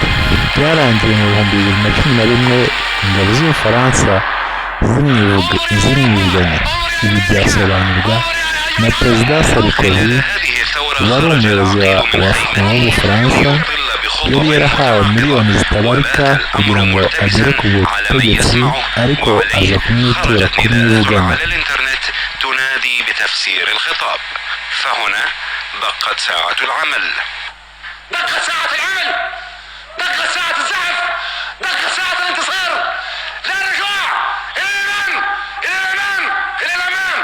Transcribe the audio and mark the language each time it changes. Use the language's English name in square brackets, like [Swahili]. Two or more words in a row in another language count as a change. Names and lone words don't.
[Kinyarwanda] Byarangiye mu 2011 ingabo z'Ubufaransa zimwivuganye. Ibi byasobanurwa na Perezida Sarkozy wari umuyobozi w'Ubufaransa, yari yarahawe miliyoni zitabarika kugira ngo agere ku butegetsi, ariko aza kumwitura kumwivugana. [Arabic] فهنا دقت ساعة العمل، دقت ساعة العمل، دقت ساعة الزحف، دقت ساعة الانتصار. لا رجوع، إلى الأمام، إلى الأمام، إلى الأمام.